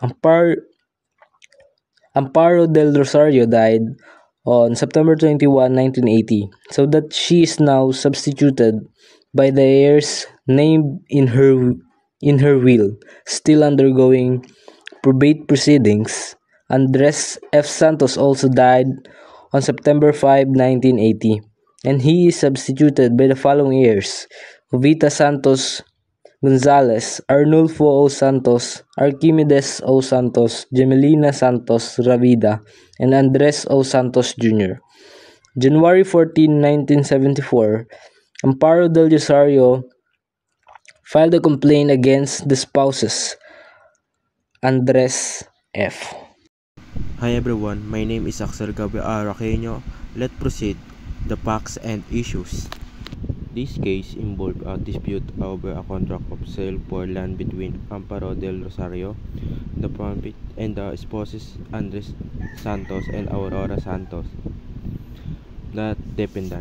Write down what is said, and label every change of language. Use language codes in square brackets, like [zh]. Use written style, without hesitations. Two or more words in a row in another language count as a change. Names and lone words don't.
[en] Amparo del Rosario died on September 21, 1980, so that she is now substituted by the heirs named in her will, still undergoing probate proceedings. Andres F. Santos also died on September 5, 1980, and he is substituted by the following heirs: Jovita Santos Gonzalez, Arnulfo O. Santos, Archimedes O. Santos, Gemelina Santos Ravida, and Andres O. Santos Jr. January 14, 1974, Amparo del Rosario filed a complaint against the spouses, Andres F. Hi everyone, my name is Axel Gabriel Araqueño. Let's proceed the facts and issues. This case involved a dispute over a contract of sale for land between Amparo del Rosario, the plaintiff, and the spouses Andres Santos and Aurora Santos, the defendant.